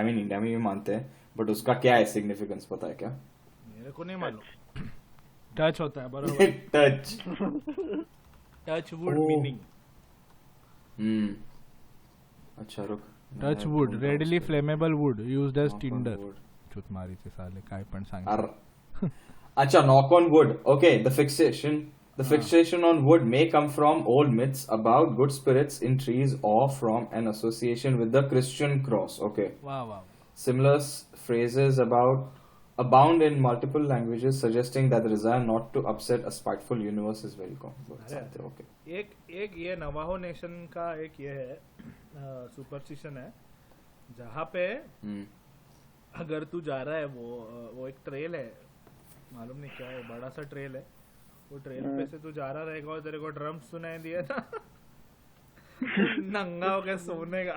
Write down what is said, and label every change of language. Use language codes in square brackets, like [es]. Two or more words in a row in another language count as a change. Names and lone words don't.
[en] I mean [hi] इंडिया में भी मानते हैं बट उसका क्या है सिग्निफिकेंस पता है क्या? मेरे को नहीं मालूम. टच होता है बराबर. [en] touch wood meaning. [hi] अच्छा रुक. [en] touch wood readily flammable wood used as tinder. [mr] चुत मारी ते साले काय पण सांग. [en] अच्छा knock on wood. Okay, the fixation on wood may come from old myths about good spirits in trees or from an association with the Christian cross. Okay. Wow. Similar phrases abound in multiple languages, suggesting that the desire not to upset a spiteful universe is very common. Okay. [hi] एक ये नवाहो नेशन का एक ये है सुपरस्टिशन है जहाँ पे हम्म, अगर तू जा रहा है वो एक ट्रेल है, मालूम नहीं क्या है, बड़ा सा ट्रेल है, वो ट्रेल पे से तू जा रहा रहेगा और तेरे को ड्रम सुनाई दिया ना नंगा हो गया सोने का